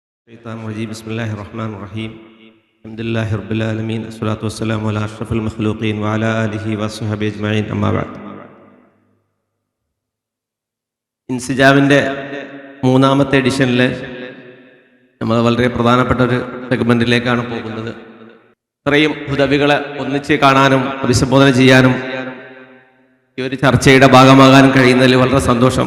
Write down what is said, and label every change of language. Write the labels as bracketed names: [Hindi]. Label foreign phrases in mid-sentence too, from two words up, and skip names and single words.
[Arabic] الشيطان الرجيم بسم الله الرحمن الرحيم الحمد لله رب العالمين الصلاة والسلام على أشرف المخلوقين وعلى آله وصحبه أجمعين أما بعد. [Malayalam] ഇൻസിജാമിൻ്റെ മൂന്നാമത്തെ എഡിഷനിൽ നമ്മൾ വളരെ പ്രധാനപ്പെട്ട ഒരു സെഗ്മെൻറ്റിലേക്കാണ് പോകുന്നത്. ഇത്രയും ഹുദവികളെ ഒന്നിച്ച് കാണാനും അഭിസംബോധന ചെയ്യാനും ഈ ഒരു ചർച്ചയുടെ ഭാഗമാകാനും കഴിയുന്നതിൽ വളരെ സന്തോഷം.